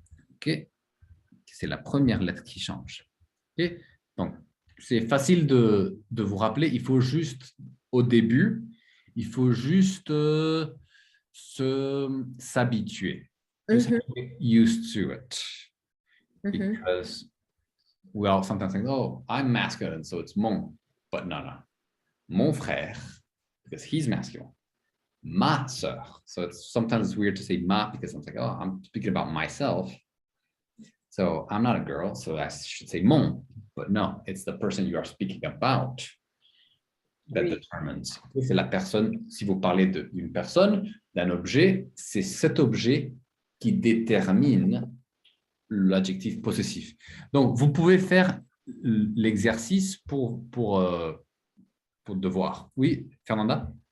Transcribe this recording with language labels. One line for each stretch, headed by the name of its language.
French: OK, c'est la première lettre qui change. OK, donc c'est facile de vous rappeler. Il faut juste, au début, il faut juste s'habituer.
English: Just get used to it. Because we all sometimes think, oh, I'm masculine, so it's mon. But no.
French: Mon frère,
English: because he's masculine.
French: Ma sœur.
English: So sometimes it's weird to say ma because I'm like, oh, I'm speaking about myself. So I'm not a girl, so I should say mon. But no, it's the person you are speaking about that determines.
French: C'est la personne, si vous parlez d'une personne, d'un objet, c'est cet objet qui détermine l'adjectif possessif. Donc, vous pouvez faire l'exercice pour devoir. Oui, Fernanda?